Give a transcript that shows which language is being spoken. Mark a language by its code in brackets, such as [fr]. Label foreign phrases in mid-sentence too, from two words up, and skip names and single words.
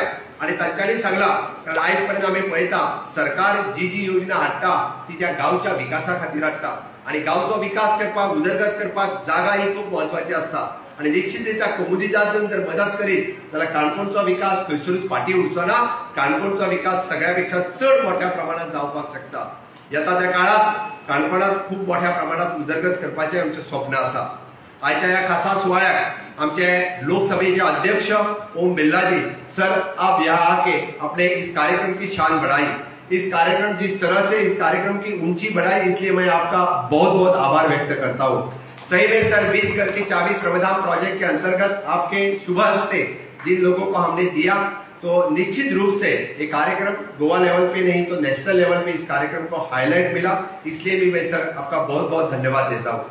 [kok] आणि तांच्यांनी सांगला कारण आयज पर्यंत आमी पळयता सरकार जी योजना हाडटा ती त्या गांवच्या विकासा खातीर हाडटा आणि गांवचो विकास करपाक उदरगत करपाक जागा ही खूप महत्वाची आसता आणि निश्चित रित्या कुमुदितान जर मदत करीत जाल्यार काणकोणचो विकास खंयसरूच फाटी उरचो ना काणकोणचो विकास सगळ्यापेक्षा चड मोठ्या प्रमाणात जावपाक शकता येता त्या काळात काणकोणात खूप मोठ्या प्रमाणात उदरगत करपाचें आमचें स्वप्न आसा। आजच्या ह्या खासा सुवाळ्याक आमचे लोकसभेचे अध्यक्ष ओम बिरला जी, [hi] सर आप यहाँ आके अपने इस कार्यक्रम की शान बढ़ाई, इस कार्यक्रम जिस तरह से इस कार्यक्रम की ऊंची बढ़ाई, इसलिए मैं आपका बहुत बहुत आभार व्यक्त करता हूँ। सही में सर 20 घर की चाबी श्रमधाम प्रोजेक्ट के अंतर्गत आपके शुभ हस्ते जिन लोगों को हमने दिया, तो निश्चित रूप से ये कार्यक्रम गोवा लेवल पे नहीं तो [en] national level [hi] पे इस कार्यक्रम को हाईलाइट मिला, इसलिए भी मैं सर आपका बहुत बहुत धन्यवाद देता हूँ।